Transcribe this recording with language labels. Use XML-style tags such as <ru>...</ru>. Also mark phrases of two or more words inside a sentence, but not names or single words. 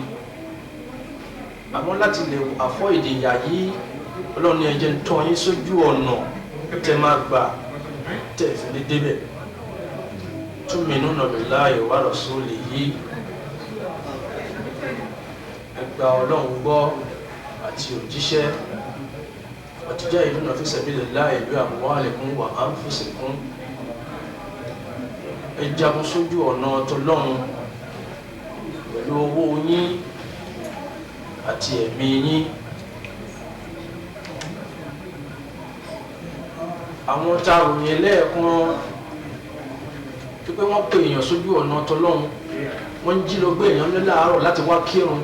<yo>Àmọ́ láti lè àfọ́ èdè ìyà yìí, Ọlọ́run ní ẹ jẹ́ ń tọ́ yín sójú ọ̀nà tẹ máa gbà tẹ̀ fi lè débẹ̀.</yo> <ar>تؤمنون بالله ورسوله,</ar> <yo>ẹ gba Ọlọ́run gbọ́ àti òjíṣẹ́.</yo> <ar>وتجاهدون في سبيل الله بأموالكم وأنفسكم.</ar> <yo>Ẹ jagun sójú ọ̀nà t'Ọlọ́run pẹ̀lú owó yín àti ẹ̀mí yín. Àwọn tá a ròyìn lẹ́ẹ̀kan pé wọ́n pè èèyàn sójú ọ̀nà t'Ọlọ́run, wọ́n ń jí lọ gbé èèyàn lé láàárọ̀ láti wá kírun.</yo>